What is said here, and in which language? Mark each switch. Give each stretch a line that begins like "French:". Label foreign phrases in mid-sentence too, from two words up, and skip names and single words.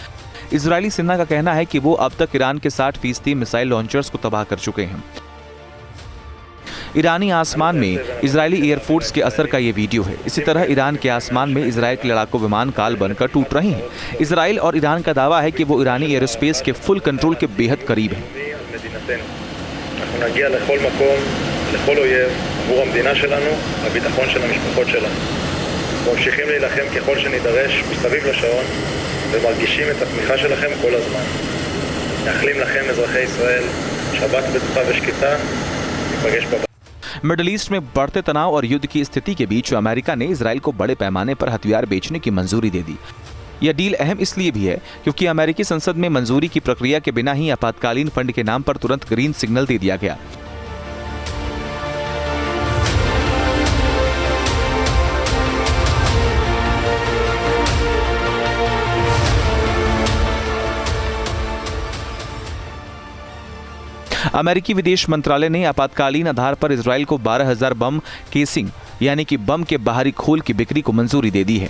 Hindi: इजरायली सेना का कहना है कि वो अब तक ईरान के 60%
English: missile launchers
Hindi: को तबाह कर चुके हैं। ईरानी आसमान में इजरायली एयरफोर्स के असर का ये वीडियो है। इसी तरह ईरान के आसमान में इजरायल के लड़ाकू विमान काल बनकर टूट रहे हैं। इजराइल और ईरान का दावा है कि वो ईरानी एयरोस्पेस के
English: full control
Hindi: के बेहद करीब हैं।
Hebrew: ממשיכים להילחם ככל שנידרש מסביב לשעון ומרגישים את התמיכה שלכם כל הזמן. מאחלים לכם אזרחי ישראל שבת בטוחה ושקטה. ניפגש בבית.
Hindi: मिडिल ईस्ट में बढ़ते तनाव और युद्ध की स्थिति के बीच अमेरिका ने इजराइल को बड़े पैमाने पर हथियार बेचने की मंजूरी दे दी। यह डील अहम इसलिए भी है क्योंकि अमेरिकी संसद में मंजूरी की प्रक्रिया के बिना ही आपातकालीन फंड के नाम पर तुरंत
English: green signal
Hindi: दे दिया गया। अमेरिकी विदेश मंत्रालय ने आपातकालीन आधार पर इजराइल को 12,000
English: bomb casing
Hindi: यानी कि बम के बाहरी खोल की बिक्री को मंजूरी दे दी है।